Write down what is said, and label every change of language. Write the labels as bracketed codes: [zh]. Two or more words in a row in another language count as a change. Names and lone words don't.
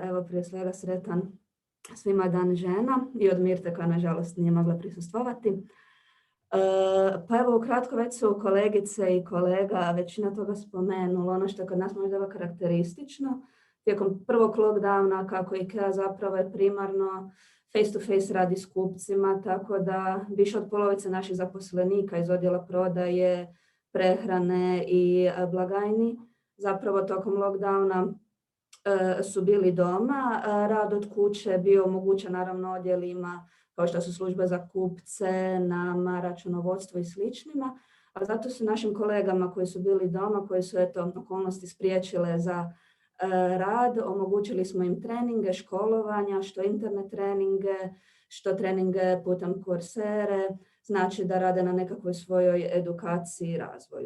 [hr] Evo prije svega sretan svima Dan žena i od Mirte koja nažalost nije mogla prisustvovati. Pa evo ukratko već su kolegice i kolega većina toga spomenula. Ono što je kod nas možda karakteristično, tijekom prvog lockdowna kako IKEA zapravo je primarno [en] face to face [hr] radi s kupcima, tako da više od polovice naših zaposlenika iz odjela prodaje, prehrane i blagajni zapravo tokom lockdowna su bili doma. Rad od kuće je bio omogućen naravno odjelima kao što su službe za kupce, nama, računovodstvo i sličnima, a zato su našim kolegama koji su bili doma, koji su okolnosti spriječile za rad, omogućili smo im treninge, školovanja, što internet treninge, što treninge putem Coursere, znači da rade na nekakvoj svojoj edukaciji i razvoju.